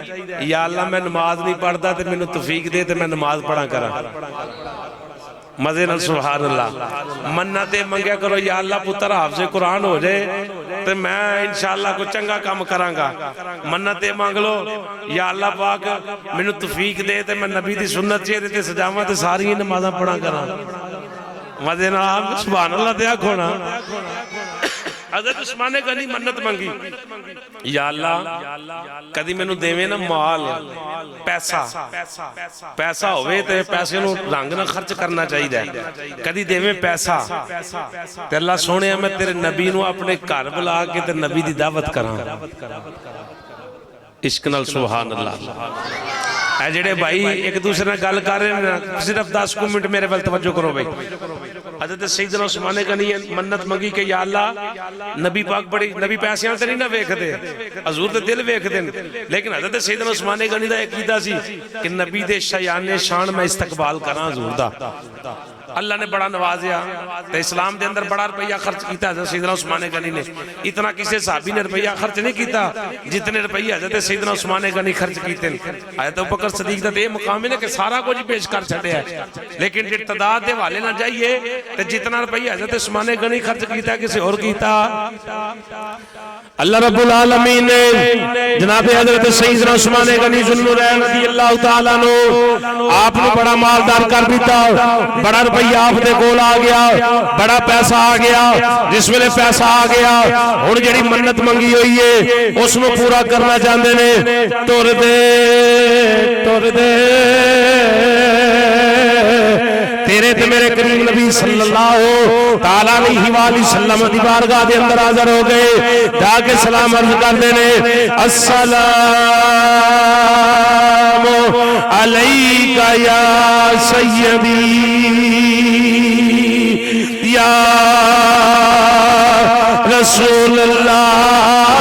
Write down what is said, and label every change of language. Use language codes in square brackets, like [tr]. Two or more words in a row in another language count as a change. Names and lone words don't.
[pa] یا اللہ میں نماز نہیں پڑھتا تے میں توفیق دے تے میں نماز پڑھا کرا۔ مزے نال [ar] سبحان اللہ۔ [pa] منتیں منگیا کرو یا اللہ پتر حافظ قرآن ہو جائے تو میں انشاءاللہ کو چنگا کام کراں گا۔ منتیں مانگ لو یا اللہ پاک میں توفیق دے تے میں نبی دی سنت چہرے تے سجاواں تے ساری نمازاں پڑھا کراں۔ مزے نال [ar] سبحان اللہ [pa] دیا کھونا۔ حضرت عثمان غنی منت منگی یا اللہ کدی میں نو دیوے نا مال پیسہ ہوئے تے پیسے نو رنگ نہ خرچ کرنا چاہیے، کدی دیوے پیسہ تے اللہ سونے میں تیرے نبی نو اپنے گھر بلا کے تے نبی دی دعوت کراں۔ عشق نال [ar] سبحان اللہ۔ [pa] اے جڑے بھائی ایک دوسرے نال گل کر رہے ہیں صرف 10 منٹ میرے ول توجہ کرو بھائی۔ حضرت سیدنا عثمان غنی منت منگی کہ یا اللہ نبی پاک بڑی نبی پیسیاں تے نہیں نہ ویکھدے، حضور تے دل ویکھدے، لیکن حضرت سیدنا عثمان غنی دا عقیدہ سی کہ نبی دے شایان شان میں استقبال کراں حضور دا۔ اللہ نے بڑا نوازیا تے اسلام دے اندر بڑا روپیہ خرچ کیتا حضرت سیدنا عثمان غنی نے۔ اتنا کسی صحابی نے روپیہ خرچ نہیں کیتا جتنے روپیہ حضرت سیدنا عثمان غنی خرچ کیتے۔ حضرت ابوبکر صدیق دا یہ مقام ہے کہ سارا کچھ پیش کر چھڈیا ہے، لیکن جے تعداد دے حوالے نہ جائیے تے جتنا روپیہ حضرت عثمان غنی خرچ کیتا ہے کسی اور کیتا۔ [ar] اللہ رب العالمین [pa] نے جناب حضرت سیدنا عثمان غنی ذوالنورین [ar] رضی اللہ تعالیٰ عنہ [pa] آپ نے بڑا مالدار کر دیتا، بڑا روپیہ آپ دے کول آ گیا، بڑا پیسہ آ گیا۔ جس ویلے پیسہ آ گیا ہن جڑی منت منگی ہوئی ہے اس نو پورا کرنا چاہندے نے۔ ٹر دے تیرے تے میرے کریم نبی [ar] صلی اللہ تعالیٰ علیہ وآلہ وسلم [pa] دی بارگاہ دے اندر حاضر ہو گئے، جا کے سلام عرض کردے نے [ar] السلام علیکہ یا سیدی یا رسول اللہ۔